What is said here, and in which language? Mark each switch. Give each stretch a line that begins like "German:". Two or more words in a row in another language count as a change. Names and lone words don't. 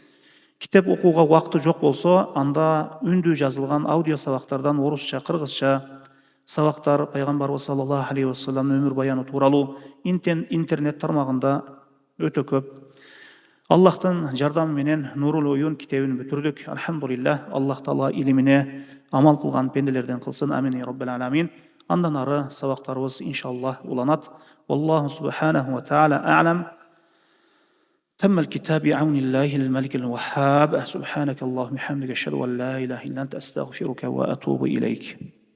Kyrgyz: Китеп окууга убакыты жок болсо, анда үндүү жазылган аудио сабактардан орусча, кыргызча сабактар пайгамбарыбыз
Arabic: صلى الله عليه وسلم
Kyrgyz: өмүр баяны тууралуу интернет тармагында өтө көп. Аллахтын жардамы менен Нурул Уюн китебин бүтүрдүк. Алхамдулиллах. Аллах таала илимине амал кылган пенделерден кылсын.
Arabic: آمين يا رب العالمين.
Kyrgyz: Андан ары сабактарыбыз иншаллах уланат.
Arabic: الله سبحانه وتعالى أعلم. تم الكتاب بعون الله الملك الوهاب. سبحانك اللهم وبحمدك أشهد أن لا إله إلا أنت أستغفرك وأتوب إليك.